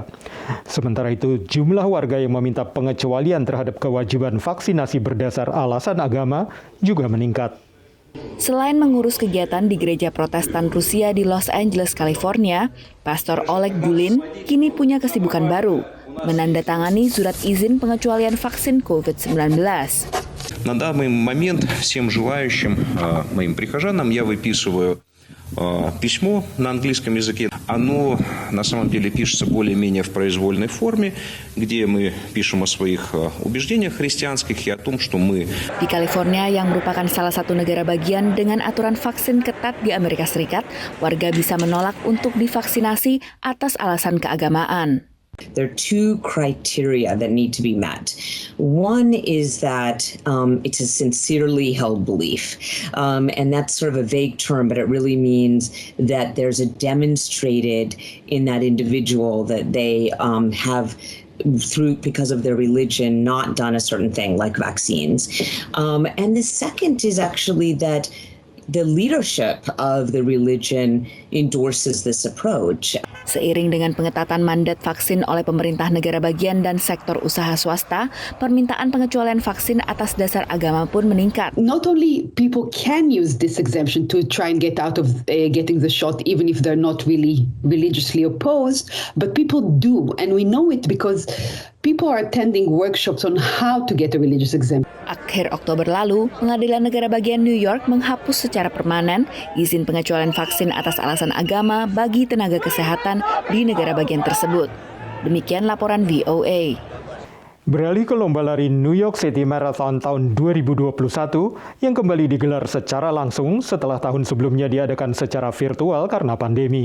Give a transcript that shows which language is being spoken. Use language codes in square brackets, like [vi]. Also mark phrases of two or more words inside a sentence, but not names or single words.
[id] Sementara itu, jumlah warga yang meminta pengecualian terhadap kewajiban vaksinasi berdasar alasan agama juga meningkat. Selain mengurus kegiatan di Gereja Protestan Rusia di Los Angeles, California, Pastor Oleg Bulin kini punya kesibukan baru, menandatangani surat izin pengecualian vaksin COVID-19. [ru] На данный момент всем желающим моим прихожанам я выписываю письмо на английском языке. Оно на самом деле пишется более-менее в произвольной форме, где мы пишем о своих убеждениях христианских и о том, что мы... [id] Di California yang merupakan salah satu negara bagian dengan aturan vaksin ketat di Amerika Serikat, warga bisa menolak untuk divaksinasi atas alasan keagamaan. [en] There are two criteria that need to be met. One is that it's a sincerely held belief. And that's sort of a vague term, but it really means that there's a demonstrated in that individual that they have because of their religion, not done a certain thing like vaccines. And the second is actually that the leadership of the religion endorses this approach. [id] Seiring dengan pengetatan mandat vaksin oleh pemerintah negara bagian dan sektor usaha swasta, permintaan pengecualian vaksin atas dasar agama pun meningkat. [en] Not only people can use this exemption to try and get out of getting the shot, even if they're not really religiously opposed, but people do, and we know it because people are attending workshops on how to get a religious exemption. [id] Akhir Oktober lalu, Pengadilan Negara Bagian New York menghapus secara permanen izin pengecualian vaksin atas alasan agama bagi tenaga kesehatan di negara bagian tersebut. Demikian laporan VOA. Beralih ke lomba lari New York City Marathon tahun 2021 yang kembali digelar secara langsung setelah tahun sebelumnya diadakan secara virtual karena pandemi.